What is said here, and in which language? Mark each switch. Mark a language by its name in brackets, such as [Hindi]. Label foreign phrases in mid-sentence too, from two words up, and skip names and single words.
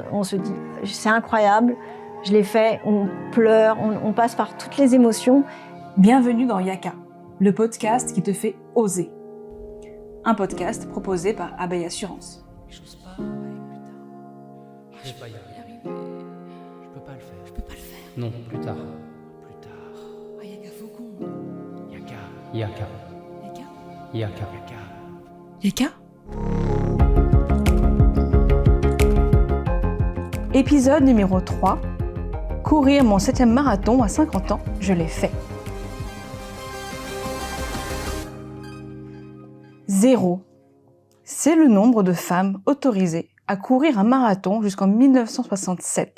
[French] On se dit, c'est incroyable, je l'ai fait, on pleure, on passe par toutes les émotions. Bienvenue dans Yaka, le podcast qui te fait oser. Un podcast proposé par Abeille Assurance. J'ose pas, plus tard. Je vais pas y arriver. Je peux pas le faire. Je peux pas le faire. Non, plus tard. Plus tard. Ah, Yaka Faucon. Yaka. Yaka. Yaka. Yaka. Yaka. Épisode numéro 3. Courir mon 7e marathon à 50 ans, je l'ai fait. 0. C'est le nombre de femmes autorisées à courir un marathon jusqu'en 1967.